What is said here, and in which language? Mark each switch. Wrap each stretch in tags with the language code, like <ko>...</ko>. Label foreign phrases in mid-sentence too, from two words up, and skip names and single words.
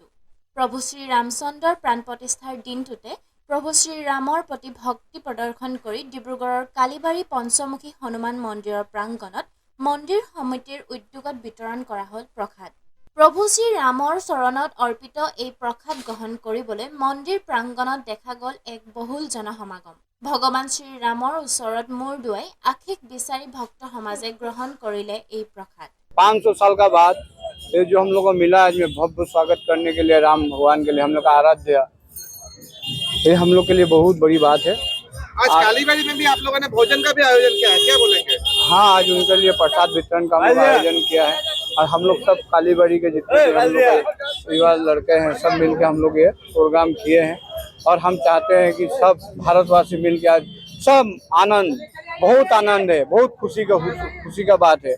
<as>প্ৰভু শ্ৰী ৰামচন্দ্ৰৰ প্ৰাণ প্ৰতিষ্ঠাৰ দিনটোতে প্ৰভু শ্ৰীৰামৰ প্ৰতি ভক্তি প্ৰদৰ্শন কৰি ডিব্ৰুগড়ৰ কালিবাৰী পঞ্চমুখী হনুমান মন্দিৰৰ প্ৰাংগণত মন্দিৰ সমিতিৰ উদ্যোগত বিতৰণ কৰা হ'ল প্ৰসাদ। প্ৰভু শ্ৰীৰামৰ চৰণত অৰ্পিত এই প্ৰসাদ গ্ৰহণ কৰিবলৈ মন্দিৰ প্ৰাংগণত দেখা গ'ল এক বহুল জনসমাগম। ভগৱান শ্ৰীৰামৰ ওচৰত মূৰ দুৱাই আশীষ বিচাৰি ভক্ত সমাজে গ্ৰহণ কৰিলে এই প্ৰসাদ।</as> <hi>500 साल का बाद ये जो हम लोग को मिला है, इसमें भव्य स्वागत करने के लिए राम भगवान के लिए हम लोग का आराध्य, ये हम लोग के लिए बहुत बड़ी बात है। आज कालीबाड़ी में भी आप लोगों ने भोजन का भी आयोजन किया है, क्या बोलेंगे? हाँ, आज उनके लिए प्रसाद वितरण का हम लोग आयोजन किया है और हम लोग सब कालीबाड़ी के जितने भी हम लोग के युवा लड़के हैं सब मिलके हम लोग ये प्रोग्राम किए हैं और हम चाहते हैं कि सब भारतवासी मिलके आज सब आनंद, बहुत आनंद है, बहुत खुशी का बात है।</hi>